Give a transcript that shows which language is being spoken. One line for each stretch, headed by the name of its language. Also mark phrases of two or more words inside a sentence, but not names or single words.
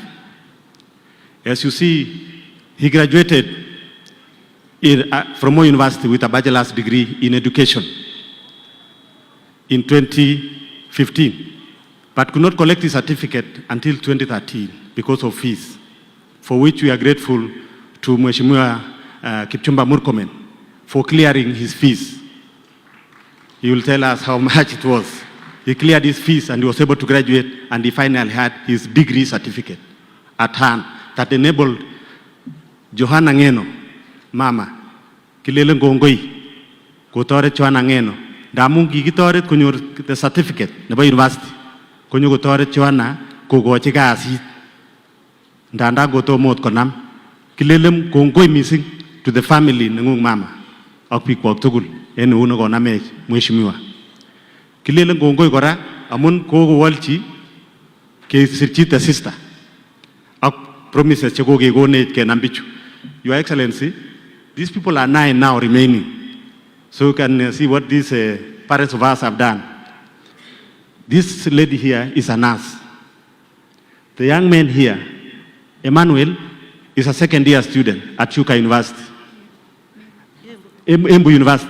English: As you see, he graduated from Moi University with a bachelor's degree in education in 2015, but could not collect his certificate until 2013 because of fees, for which we are grateful to Mheshimiwa Kipchumba Murkomen for clearing his fees. He will tell us how much it was. He cleared his fees and he was able to graduate, and he finally had his degree certificate at hand that enabled Johanna Ngeno, Mama,
Kalenjin: kilele ngongoi, kutore Johanna Ngeno, damu gigitore kunyor
English: the certificate
Kalenjin: nebo university, kunyo kutore Johanna kugochi kasi, ndanda goto mot konam, kilele ngongoi missing
English: to the family
Kalenjin: nengung Mama, akpikwak tugul, enu uno konamech Mheshimiwa. Kilele ngongoi kora, amun kogo walchi, kesirchi
English: the sister,
Kalenjin: ak promises cheko kegonech kenam bichu.
English: Your Excellency, these people are 9 now remaining. So you can see what these parents of us have done. This lady here is a nurse. The young man here, Emmanuel, is a second-year student at Chuka University, Embu University.